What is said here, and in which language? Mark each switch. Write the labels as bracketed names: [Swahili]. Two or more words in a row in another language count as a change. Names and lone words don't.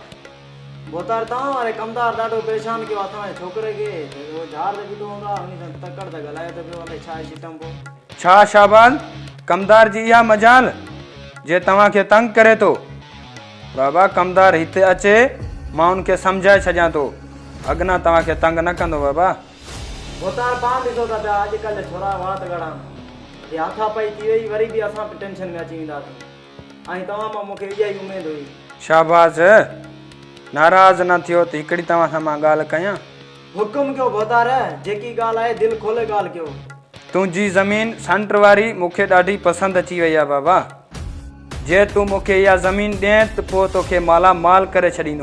[Sindhi] भोतार तव्हां वारे कमदार ॾाढो परेशान कयो आहे असांजे छोकिरे खे उहो झाड़ ते बीठो हूंदो आहे उन सां तकड़ त ॻाल्हाए त पियो अलाए छा सिस्टम पोइ छा शाहबाज़ कमदार जी इहा मजाल जे तव्हांखे तंग करे थो बाबा कमदार हिते अचे मां उनखे सम्झाए छॾियां थो अॻिना तव्हांखे तंग न कंदो बाबा भोतार पाण ॾिसो था पिया अॼुकल्ह छोरा वात गड़ा ये हाथा पई थी वई वरी बि असां टेंशन में अची वेंदासीं ऐं तव्हां मां मूंखे इहा ई उमेद हुई शाहबाज़ नाराज़ न थियो त हिकिड़ी तव्हां सां मां ॻाल्हि कयां हुकुम कयो भोतार जेकी ॻाल्हि आहे दिलि खोले ॻाल्हि कयो तुंहिंजी ज़मीन सेंटर वारी मूंखे ॾाढी पसंदि अची वई आहे बाबा जे तूं मूंखे इहा ज़मीन ॾिए त पोइ तोखे माला माल करे छॾींदो